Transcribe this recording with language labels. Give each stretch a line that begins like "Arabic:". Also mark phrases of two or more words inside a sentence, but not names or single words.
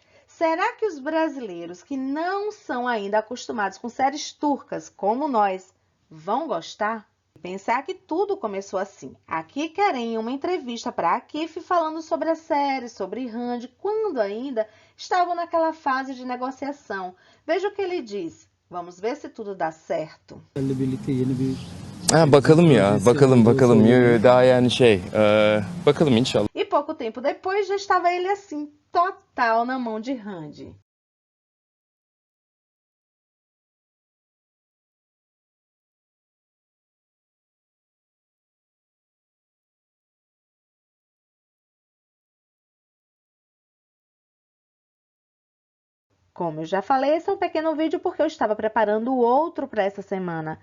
Portuguese: Será que os brasileiros que não são ainda acostumados com séries turcas, como nós, vão gostar? Pensar que tudo começou assim. Aqui Keren uma entrevista para a Kif falando sobre a série, sobre Randy, quando ainda estavam naquela fase de negociação. Veja o que ele diz. Vamos ver se tudo dá certo.
Turkish: Bakalım ya. Bakalım. Daha yani bakalım inşallah.
Portuguese: E pouco tempo depois já estava ele assim, total na mão de Randy. Como eu já falei, esse é um pequeno vídeo porque eu estava preparando outro para essa semana.